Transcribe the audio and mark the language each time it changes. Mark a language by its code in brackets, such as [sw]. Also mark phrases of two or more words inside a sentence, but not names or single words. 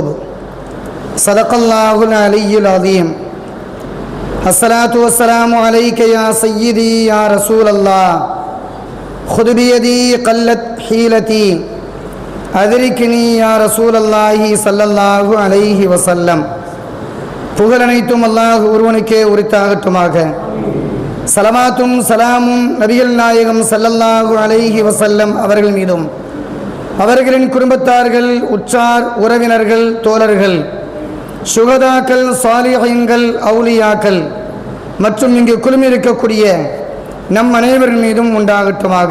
[ar] صدق الله العلي العظيم. الصلاة والسلام عليك يا سيدي يا رسول الله. خذ بيدي قلت حيلتي أدركني يا رسول الله صلى الله عليه وسلم. [ta] புகழ் அனைத்தும் அல்லாஹ் ஒருவனுக்கே உரித்தாகட்டுமாக. சலமாத்தும் சலாமும் நபிகள் நாயகம் [ar] صلى الله عليه وسلم [ta] அவர்கள் மீதும், அவர்களின் குடும்பத்தார்கள், உற்றார் உறவினர்கள், தோழர்கள், சுகதாக்கள், சாலிஹீன்கள், அவுலியாக்கள் மற்றும் இங்கு குழுமியிருக்கக்கூடிய நம் அனைவரின் மீதும் உண்டாகட்டுமாக.